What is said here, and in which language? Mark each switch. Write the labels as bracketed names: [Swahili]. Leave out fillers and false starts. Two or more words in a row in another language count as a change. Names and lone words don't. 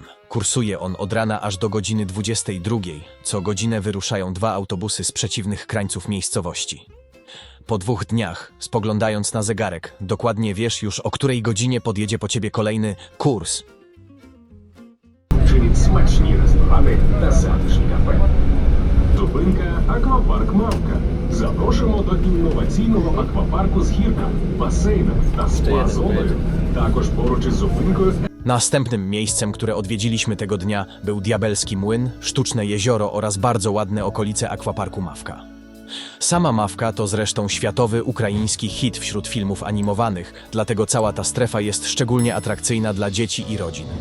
[Polish] Kursuje on od rana aż do godziny 22. Co godzinę wyruszają 2 autobusy z przeciwnych krańców miejscowości. Po 2 dniach, spoglądając na zegarek, dokładnie wiesz już o której godzinie podjedzie po ciebie kolejny kurs. [Ukrainian] Czyli смачні ресторани та затишні кафе. Зупинка «Аквапарк Мавка». Запрошуємо до інноваційного аквапарку з гірками, басейнами та спа-зоною. Також поруч із зупинкою [Polish] Następnym miejscem, które odwiedziliśmy tego dnia, był Diabelski Młyn, sztuczne jezioro oraz bardzo ładne okolice akwaparku Mawka. Sama Mawka to zresztą światowy ukraiński hit wśród filmów animowanych, dlatego cała ta strefa jest szczególnie atrakcyjna dla dzieci i rodzin.